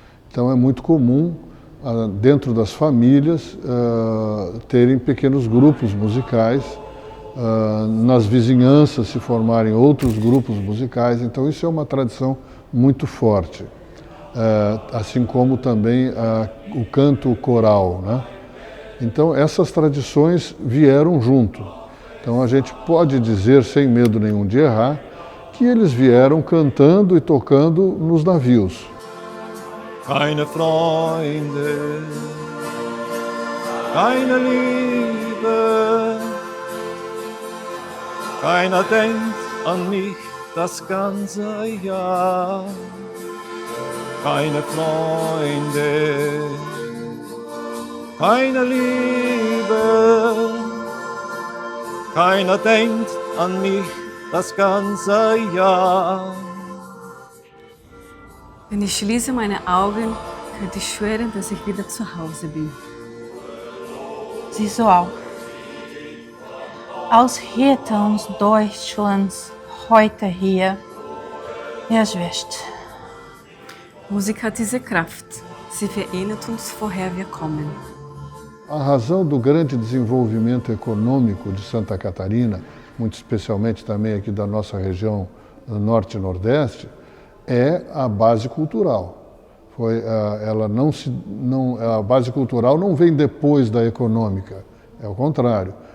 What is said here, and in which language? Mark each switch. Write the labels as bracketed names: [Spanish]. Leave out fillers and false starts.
[Portuguese] Então é muito comum, dentro das famílias, terem pequenos grupos musicais, nas vizinhanças se formarem outros grupos musicais, então isso é uma tradição muito forte, assim como também o canto coral, né? Então essas tradições vieram junto. Então a gente pode dizer, sem medo nenhum de errar, que eles vieram cantando e tocando nos navios. [German] Keine Freunde, keine Liebe, keiner denkt an mich das ganze Jahr. Keine Freunde, keine Liebe, keiner denkt an mich das ganze Jahr. Wenn ich schließe meine Augen, könnte ich schwören, dass ich wieder zu Hause bin. Sieh so auf. Als hätte uns Deutschlands heute hier erwischt. Musik hat diese Kraft. Sie vereint uns, woher wir kommen. [Portuguese] A razão do grande desenvolvimento econômico de Santa Catarina, muito especialmente também aqui da nossa região norte e nordeste, é a base cultural. A base cultural não vem depois da econômica, é o contrário.